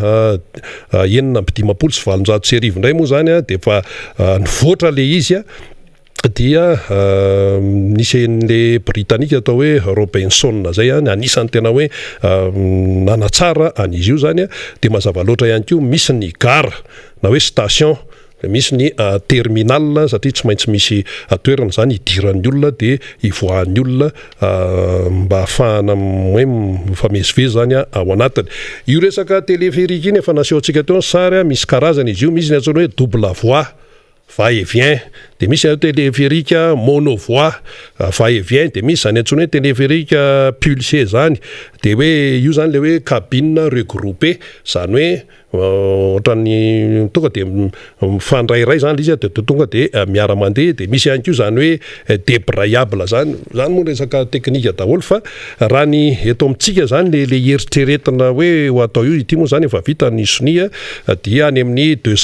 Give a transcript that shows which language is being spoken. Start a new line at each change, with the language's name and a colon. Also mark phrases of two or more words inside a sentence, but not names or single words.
Malagasy: 950 ndray moa zany de efa nivoatra le izy dia nisy an'le Britannique atao hoe Robinson zay anisany tena hoe nanatsara an'izy io zany de mazava loatra ihany koa misy ny gare na hoe station misy ny terminal satria tsy maintsy misy toerana zany idiran'ny olona de ivoahan'ny olona mba ahafahana hoe mifamezivezy zany ao anatiny io resaka téléphérique iny efa nasehoantsika teo ny sary misy karazana izy io misy ny antsoina hoe
French: double voie va et vient
Malagasy: de misy
French: téléphérique monovoie va et vient
Malagasy: de misy zany antsoina hoe
French: téléphérique pulsé
Malagasy: zany de hoe io zany le hoe
French: cabine regroupée
Malagasy: zany hoe ohatran'ny tonga de mifandrairay zany izy de tonga de miara mandeha de misy ihany koa zany hoe débrayable zany moa resaka teknika daholo fa raha ny eto amintsika zany le eritreretina hoe ho atao io ity moa zany efa vita ny sonia dia any amin'ny